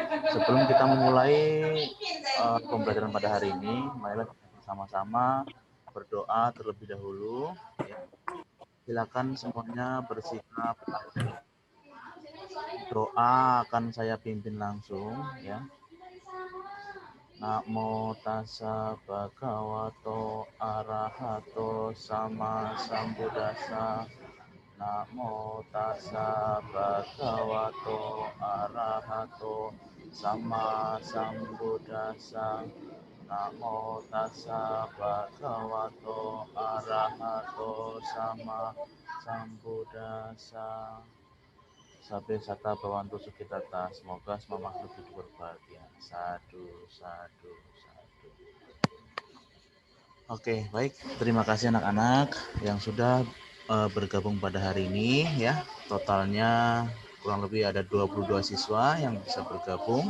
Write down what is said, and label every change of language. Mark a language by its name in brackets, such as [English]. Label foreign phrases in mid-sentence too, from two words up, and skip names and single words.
[Indonesian] Sebelum kita memulai pembelajaran pada hari ini, marilah kita bersama-sama berdoa terlebih dahulu. Ya. Silakan semuanya bersikap aktif. Doa akan saya pimpin langsung, ya. [Pali] Namo tassa bhagavato arahato sama sambuddhassa. Namo tassa bhagavato arahato sama sambuddhassa. Namo tassa bhagavato arahato sama sambuddhassa. Sabbe sata bhavantu sukhitata. [Indonesian] Semoga semua makhluk hidup berbahagia. [Pali] Sadu, sadu, sadu. [Indonesian] Oke, baik. Terima kasih anak-anak yang sudah bergabung pada hari ini ya. Totalnya kurang lebih ada 22 siswa yang bisa bergabung.